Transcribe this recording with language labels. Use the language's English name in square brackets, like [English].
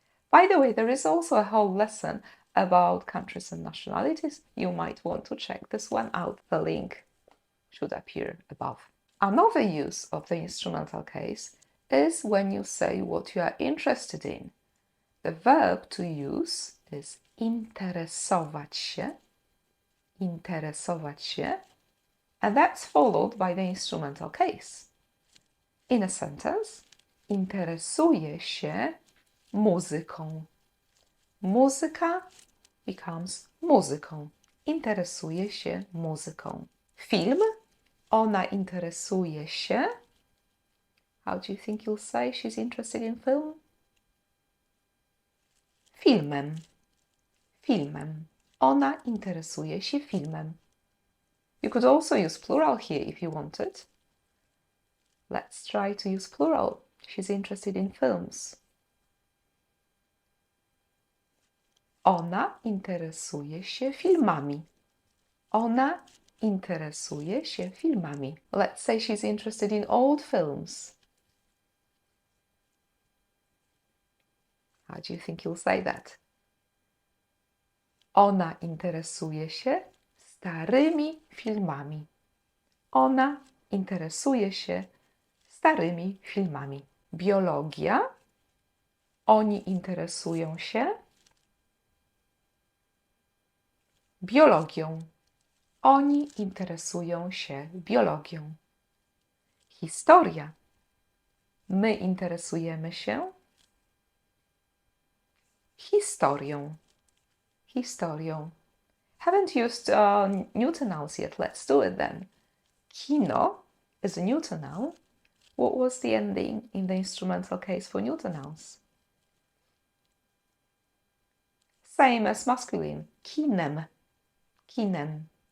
[English] By the way, there is also a whole lesson about countries and nationalities. You might want to check this one out. The link should appear above. Another use of the instrumental case is when you say what you are interested in. The verb to use is interesować się. [Polish] Interesować się. [English] And that's followed by the instrumental case. In a sentence, [Polish] interesuje się muzyką. Muzyka becomes muzyką. Interesuje się muzyką. Film. Ona interesuje się. [English] How do you think you'll say she's interested in film? [Polish] Filmem. Filmem. Ona interesuje się filmem. [English] You could also use plural here if you wanted. Let's try to use plural. She's interested in films. [Polish] Ona interesuje się filmami. Ona interesuje się filmami. Let's say she's interested in old films. How do you think you'll say that? Ona interesuje się starymi filmami. Ona interesuje się starymi filmami. Biologia. Oni interesują się biologią. Oni interesują się biologią. Historia. My interesujemy się historią. Historią. [English] Haven't used neuter nouns yet. Let's do it then. Kino is a neuter noun. What was the ending in the instrumental case for neuter nouns? Same as masculine. [Polish] Kinem. Kinem.